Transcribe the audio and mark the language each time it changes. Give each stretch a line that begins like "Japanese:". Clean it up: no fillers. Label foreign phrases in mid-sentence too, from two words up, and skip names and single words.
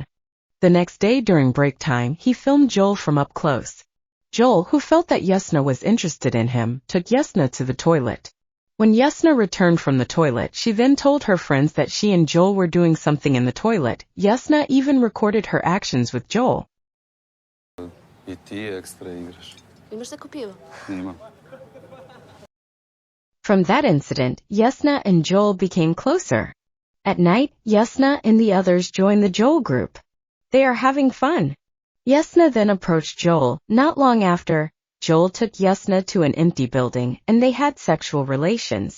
English: The next day during break time, he filmed Joel from up close. Joel, who felt that Jasna was interested in him, took Jasna to the toilet. When Jasna returned from the toilet, she then told her friends that she and Joel were doing something in the toilet. Jasna even recorded her actions with Joel.
Croatian: I ti ekstra igraš. Imaš neko pivo? Nimam.
English: From that incident, Jasna and Joel became closer. At night, Jasna and the others joined the Joel group. They are having fun. Jasna then approached Joel. Not long after, Joel took Jasna to an empty building and they had sexual relations.